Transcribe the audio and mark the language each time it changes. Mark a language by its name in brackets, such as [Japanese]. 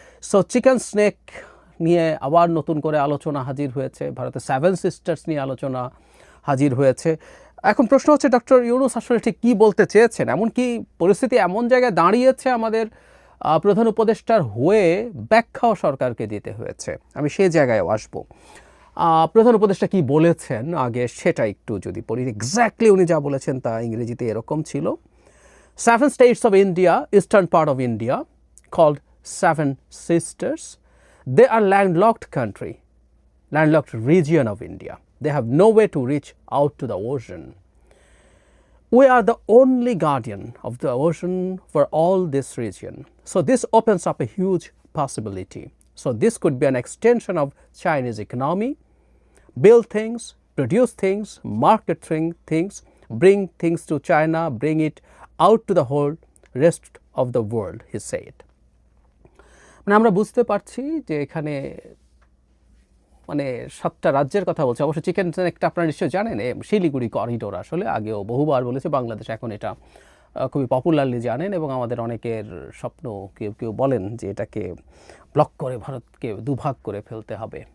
[Bangla] So chicken snake নিয়ে আবার নতুন করে আলোচনা হাজির হয়েছে, ভারতের 7 সিস্টার্স নিয়ে আলোচনা হাজির হয়েছে। এখন প্রশ্ন হচ্ছে ডক্টর ইউনূস আসলে ঠিক কী বলতে চেয়েছেন? এমনকি পরিস্থিতি এমন জায়গায় দাঁড়িয়েছে আমাদের প্রধান উপদেষ্টার হয়ে ব্যাখ্যাও সরকারকে দিতে হয়েছে। আমি সেই জায়গায় আসবো। প্রধান উপদেষ্টা কি বলেছেন আগে সেটা একটু যদি পড়ি। এক্স্যাক্টলি উনি যা বলেছেন তা ইংরেজিতে এরকম ছিল: [English] 7 states of India, eastern part of India, called 7 sisters. They are landlocked country, landlocked region of India. They have no way to reach out to the ocean. We are the only guardian of the ocean for all this region. So this opens up a huge possibility. So this could be an extension of Chinese economy, build things, produce things, market things, bring things to China, bring it out to the whole rest of the world, he said. [Bangla] মানে আমরা বুঝতে পারছি যে এখানে মানে 7টা রাজ্যের কথা বলছে। অবশ্য চিকেন একটা আপনারা নিশ্চয়ই জানেন, শিলিগুড়ি করিডোর আসলে আগেও বহুবার বলেছে বাংলাদেশ, এখন এটা খুবই পপুলারলি জানেন এবং আমাদের অনেকের স্বপ্ন। কেউ কেউ বলেন যে এটাকে ব্লক করে ভারতকে দুভাগ করে ফেলতে হবে।